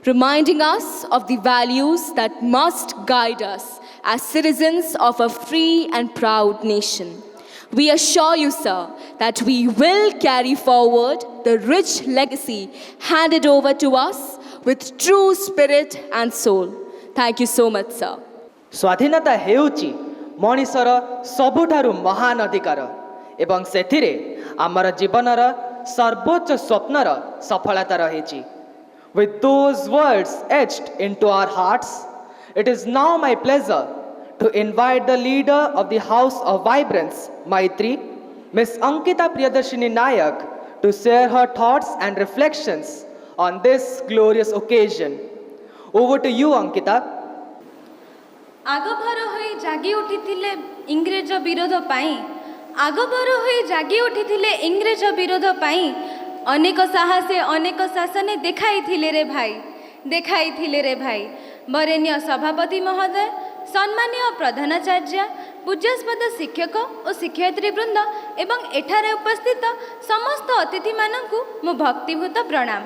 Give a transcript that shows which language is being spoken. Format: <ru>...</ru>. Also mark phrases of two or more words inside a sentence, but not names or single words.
<en>reminding us of the values that must guide us as citizens of a free and proud nation. We assure you, sir, that we will carry forward the rich legacy handed over to us with true spirit and soul. Thank you so much, sir.</en> <or>ସ୍ୱାଧୀନତା ହେଉଛି ମଣିଷର ସବୁଠାରୁ ମହାନ ଅଧିକାର ଏବଂ ସେଥିରେ ଆମର ଜୀବନର ସର୍ବୋଚ୍ଚ ସ୍ୱପ୍ନର ସଫଳତା ରହିଛି.</or> <en>With those words etched into our hearts, it is now my pleasure to invite the leader of the House of Vibrance, Maitri, Ms. Ankita Priyadarshini Nayak, to share her thoughts and reflections on this glorious occasion. Over to you, Ankita.</en> <or>ଆଗଭର ହୋଇ ଜାଗି ଉଠିଥିଲେ ଇଂରେଜ ବିରୋଧ ପାଇଁ ଆଗଭର ହୋଇ ଜାଗି ଉଠିଥିଲେ ଇଂରେଜ ବିରୋଧ ପାଇଁ ଅନେକ ସାହସେ ଅନେକ ଶାସନେ ଦେଖାଇଥିଲେ ରେ ଭାଇ ବରେଣ୍ୟ ସଭାପତି ମହୋଦୟ ସମ୍ମାନୀୟ ପ୍ରଧାନାଚାର୍ଯ୍ୟ ପୂଜ୍ୟସ୍ପଦ ଶିକ୍ଷକ ଓ ଶିକ୍ଷୟିତ୍ରୀ ବୃନ୍ଦ ଏବଂ ଏଠାରେ ଉପସ୍ଥିତ ସମସ୍ତ ଅତିଥିମାନଙ୍କୁ ମୋ ଭକ୍ତିଭୂତ ପ୍ରଣାମ.</or>